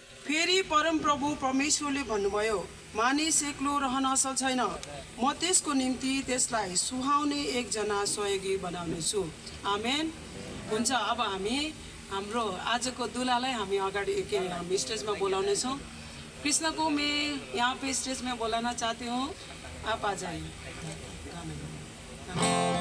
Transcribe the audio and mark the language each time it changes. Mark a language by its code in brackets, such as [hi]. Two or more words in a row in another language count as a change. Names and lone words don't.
[ne] फेरि परमप्रभु परमेश्वरले भन्नुभयो, मानिस एक्लो रहन असल छैन, म त्यसको निम्ति त्यसलाई सुहाउने एकजना सहयोगी बनाउनेछु। आमेन। हुन्छ। अब हामी हाम्रो आजको दुलालाई हामी अगाडि हामी स्टेजमा बोलाउनेछौँ। [hi] कृष्ण को मैं यहाँ पे स्टेज में बोलाना चाहती हूँ, आप आ जाइए।